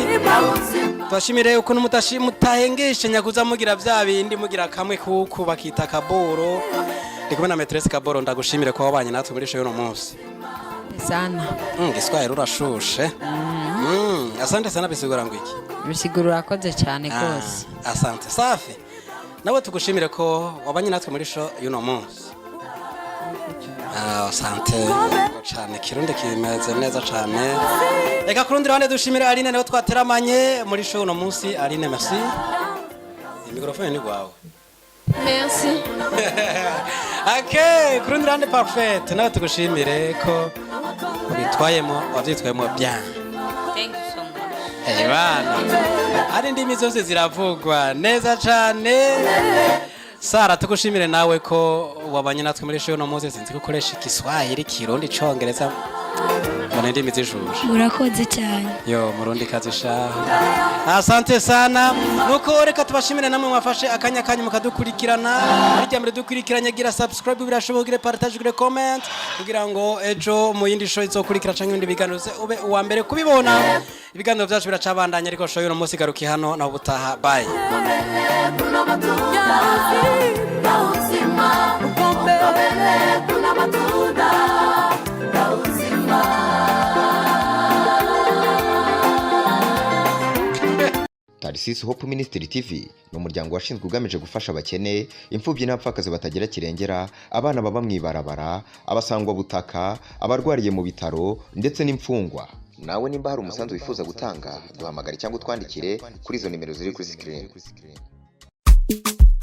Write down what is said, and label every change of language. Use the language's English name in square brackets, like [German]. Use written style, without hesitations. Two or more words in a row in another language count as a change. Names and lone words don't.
[Rundi] Tubashimire uko mutahengeshe nyakuza mugira bya bindi mugira kamwe kuko bakita Kaboro. Ndikumwe na Maîtresse Kaboro ndagushimire ko wabanye natwe muri show y'uno munsi. Sana. Giswahili urashushe. [Swahili] Asante sana [Rundi] bisigura ngwiki. Bisigura urakoze cyane kose. [Swahili] Asante safi. [Rundi] Nawe tugushimire ko wabanye natwe muri show y'uno munsi. Asante cyane kirundi kimeze neza cyane. Reka kurundi rwande dushimire Aline nawe twateramanye muri show no munsi. Aline merci. Microphone ni gwawe. Merci. Okay, kurundi rwande parfait. Nawe tugushimire ko bitwayemo wavyitwayemo bien. [English] Thank you so much. [Rundi] Bana. Ari ndimi zose ziravugwa neza cyane. Sara tugushimire nawe ko wabanye natwe muri show no munsi sinzi gukoresha Kiswahili Kirundi Congereza ndimi zishushe murakoze cyane yo murundi kazi sha [Swahili] asante sana [Rundi] nuko reka tubashimire namwe mwafashe akanya kanyu mukadukurikirana burya mbere dukurikiranye gira subscribe birashoboka gire partage gire comment kugira ngo ejo mu yindi show izokurikira canke ibindi biganiro ube uwa mbere kubibona ibiganiro byacu biracabandanya ariko show y'uno munsi garuki hano na ubutaha bye Tarisisi Hope Ministry TV ni umuryango washinzwe ugamije gufasha abakene, imfubyi n'abapfakazi batagira kirengera, abana baba mwibarabara, abasangwa butaka, abarwariye mu bitaro ndetse n'imfungwa. Nawe nimba hari umusanzu wifuza gutanga, duhamagare cyangwa utwandikire kuri izo nimero ziri kuri screen.